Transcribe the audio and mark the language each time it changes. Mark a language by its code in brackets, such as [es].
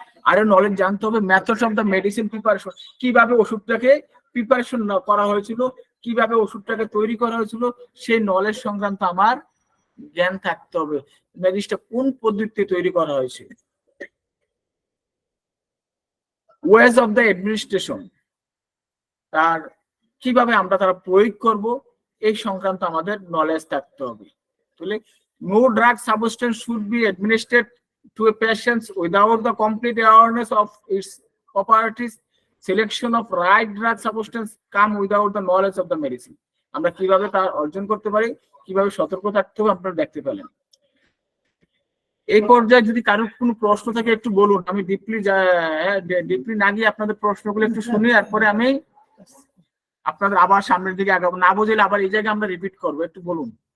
[bn] আরো নলেজ জানতে হবে [en] methods of the medicine preparation, [bn] কিভাবে ওষুধটাকে প্রিপারেশন করা হয়েছিল, কিভাবে ওষুধটাকে তৈরি করা হয়েছিল, সেই নলেজ সংক্রান্ত আমার জ্ঞান থাকতে হবে। মেডিসিনটা কোন পদ্ধতিতে তৈরি করা হয়েছে। [en] ways of the administration, [bn] তার কিভাবে আমরা তারা প্রয়োগ করব, এই সংক্রান্ত আমাদের নলেজ থাকতে হবে। তাহলে [en] No drug substance should be administered to a patient without the complete awareness of its properties. Selection of right drug substance come without the knowledge of the medicine. [bn] আমরা কিভাবে তার অর্জন করতে পারি, কিভাবে সতর্ক থাকতে হবে, আপনারা দেখতে পেলেন। এই পর্যায়ে যদি কারোর কোনো প্রশ্ন থাকে একটু বলুন, আমি ডিপলি না গিয়ে আপনাদের প্রশ্নগুলো একটু শুনি, তারপরে আমি আপনাদের আবার সামনের দিকে আগাবো। না বুঝলে আবার এই জায়গায় আমরা রিপিট করবো, একটু বলুন।